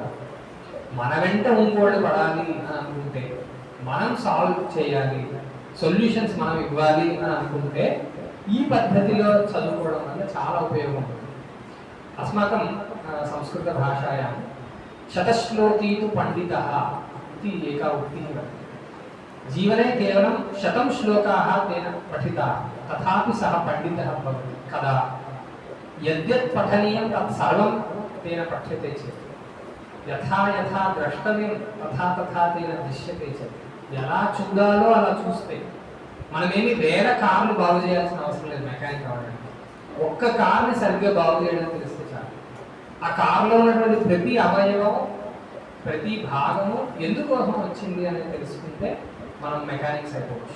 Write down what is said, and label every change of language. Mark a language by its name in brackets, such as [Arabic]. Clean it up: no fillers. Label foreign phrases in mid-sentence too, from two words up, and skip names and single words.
[Telugu] మన వెంట ఇంకోటి పడాలి అని అనుకుంటే, మనం సాల్వ్ చేయాలి, సొల్యూషన్స్ మనం ఇవ్వాలి అని అనుకుంటే ఈ పద్ధతిలో చదువుకోవడం వల్ల చాలా ఉపయోగం ఉంటుంది. [Sanskrit] అస్మాకం సంస్కృత భాషాయాం శతశ్లోకీ తు పండితః इति एका उक्तिः वर्तते. जीवने केवलं 100 श्लोकाः तेन पठिताः तथापि सः पण्डितः भवति कदा यद्यत् पठनीयं तत् सर्वं तेन पठ्यते चेत् यथा यथा द्रष्टव्यं तथा तथा तेन दृश्यते चेत् [Telugu] ఎలా చూడాలో అలా చూస్తే మనమేమి వేరే కార్లు బాగు చేయాల్సిన అవసరం లేదు. మెకానిక్ అవ్వడానికి ఒక్క కార్ని సరిగ్గా బాగు చేయడం తెలిస్తే చాలు. ఆ కార్లో ఉన్నటువంటి ప్రతి అవయవం, ప్రతి భాగము ఎందుకోసం వచ్చింది అనేది తెలుసుకుంటే మనం మెకానిక్స్ అయిపోవచ్చు.